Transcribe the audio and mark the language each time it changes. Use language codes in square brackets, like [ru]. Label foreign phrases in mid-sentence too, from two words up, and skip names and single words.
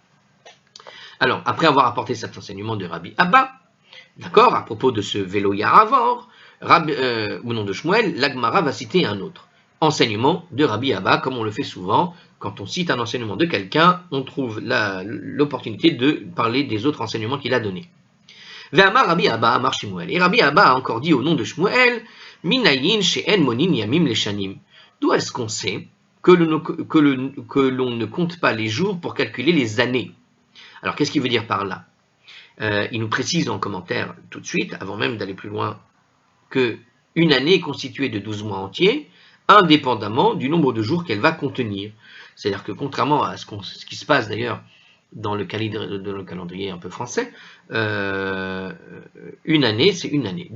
[fr] Alors, après avoir apporté cet enseignement de Rabbi Abba, d'accord, à propos de ce [he] ולא יעבור, [fr] au nom de Shmuel, la Gemara va citer un autre enseignement de Rabbi Abba, comme on le fait souvent. Quand on cite un enseignement de quelqu'un, on trouve l'opportunité de parler des autres enseignements qu'il a donnés. [he] ואמר רבי אבא אמר שמואל. [fr] Et Rabbi Abba a encore dit au nom de Shmuel, [he] מניין שאין מונין ימים לשנים. [fr] D'où est-ce qu'on sait que l'on ne compte pas les jours pour calculer les années? Alors, qu'est-ce qu'il veut dire par là? Il nous précise en commentaire tout de suite, avant même d'aller plus loin, qu'une année est constituée de 12 mois entiers. indépendamment du nombre de jours qu'elle va contenir. C'est-à-dire que contrairement à ce qui se passe d'ailleurs dans le calendrier un peu français, une année, c'est une année.